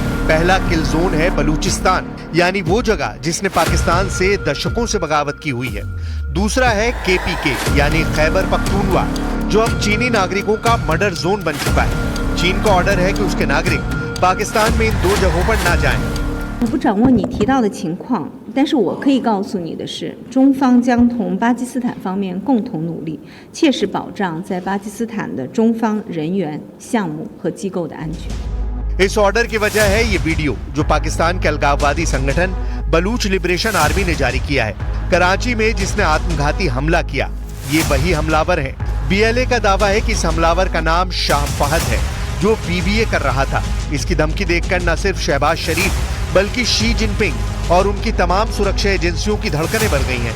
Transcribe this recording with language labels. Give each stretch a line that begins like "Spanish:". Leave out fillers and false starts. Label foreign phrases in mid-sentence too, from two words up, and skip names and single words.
Hindi: पहला
English: kill zone
Hindi: है बलूचिस्तान, यानी वो जगह जिसने पाकिस्तान से दशकों से बगावत की हुई है। दूसरा है KPK यानी खैबर पख्तूनवा, जो अब चीनी नागरिकों का
English: murder zone
Hindi: बन चुका है। चीन का ऑर्डर है कि उसके नागरिक पाकिस्तान में इन 2 जगहों पर ना जाएं।
Chinese: 我不掌握你提到的情况，但是我可以告诉你的是，中方将同巴基斯坦方面共同努力，切实保障在巴基斯坦的中方人员、项目和机构的安全。
Hindi: इस ऑर्डर की वजह है ये वीडियो जो पाकिस्तान के अलगाववादी संगठन बलूच लिबरेशन आर्मी ने जारी किया है। कराची में जिसने आत्मघाती हमला किया, ये वही हमलावर है। BLA का दावा है कि इस हमलावर का नाम शाह फहद है, जो BBA कर रहा था। इसकी धमकी देखकर न सिर्फ शहबाज शरीफ बल्कि शी जिनपिंग और उनकी तमाम सुरक्षा एजेंसियों की धड़कनें बढ़ गई हैं।